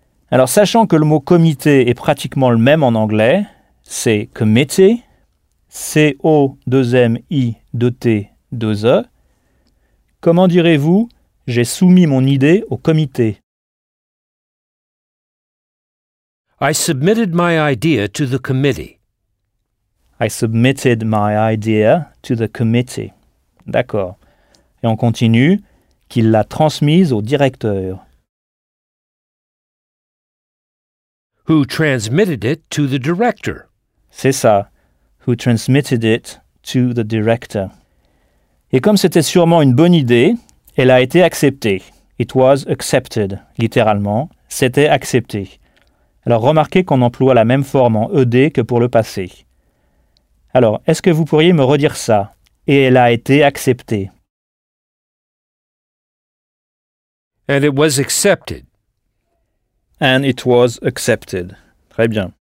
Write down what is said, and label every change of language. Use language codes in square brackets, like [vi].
[fr] Alors, sachant que le mot comité est pratiquement le même en anglais, c'est committee. C-O-2-M-I-2-T-2-E. Comment direz-vous « j'ai soumis mon idée au comité » ? [en] I submitted my idea to the committee. I submitted my idea to the committee. [fr] D'accord. Et on continue « qu'il l'a transmise au directeur ». [en] Who transmitted it to the director. [fr] C'est ça. [en] Who transmitted it to the director. [fr] Et comme c'était sûrement une bonne idée, elle a été acceptée. [en] It was accepted, littéralement. [fr] C'était accepté. Alors remarquez qu'on emploie la même forme en ED que pour le passé. Alors, est-ce que vous pourriez me redire ça? Et elle a été acceptée. [en] And it was accepted. And it was accepted. [fr] Très bien.